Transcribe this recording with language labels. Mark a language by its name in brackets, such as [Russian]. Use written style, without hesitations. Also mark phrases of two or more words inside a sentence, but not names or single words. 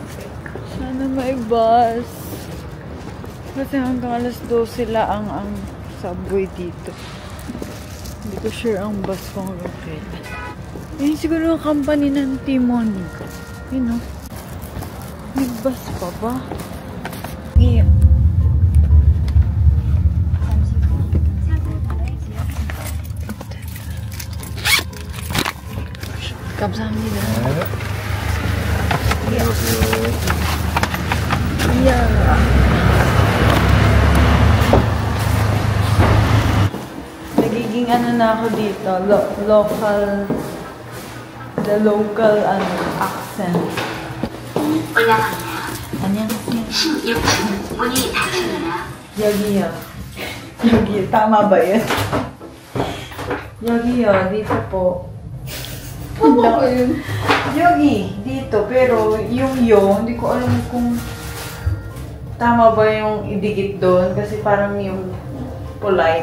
[Filipino] Kasi hanggang alas 12 lang ang subway dito. Hindi ko sure ang bus kung hanggang kailan. Yan siguro ang company ng Timon. Yun o. May bus pa ba? [Korean] Yeah. 감사합니다. [English] Yeah. [Filipino] Nagiging ano na ako dito, [English] local accent. [Korean] 안녕하세요. 16층 문이 닫힙니다. 여기요. [Filipino] tama ba yun? Yogyo, dito po. Tama ko yun. Yogi, dito. Pero yung hindi ko alam kung tama ba yung idikit doon. Kasi parang yung polite.